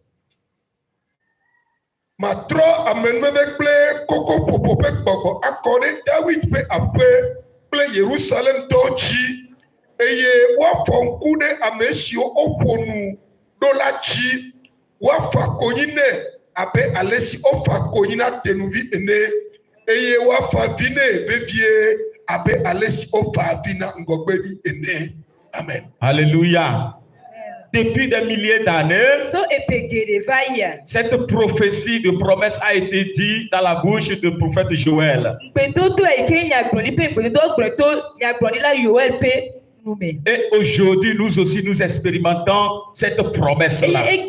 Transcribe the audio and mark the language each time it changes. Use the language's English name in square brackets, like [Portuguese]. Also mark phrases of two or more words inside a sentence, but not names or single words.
[Ewe] Matrɔ amenuveve kple kokoƒoƒo ƒe gbɔgbɔ akɔ ɖe David ƒe aƒe kple Yerusalemtɔwo dzi eye woafɔ ŋku ɖe ame siwo woƒo nu ɖo la dzi, woafa konyi nɛ abe ale si wofa konyi na tenuvi ene eye woafa vi nɛ vevie abe ale si wofa vi na ŋgɔgbevi ene. Amen. [French] Alléluia. depuis des milliers d'années, cette prophétie de promesse a été dite dans la bouche du prophète Joël. Et aujourd'hui, nous aussi, nous expérimentons cette promesse-là.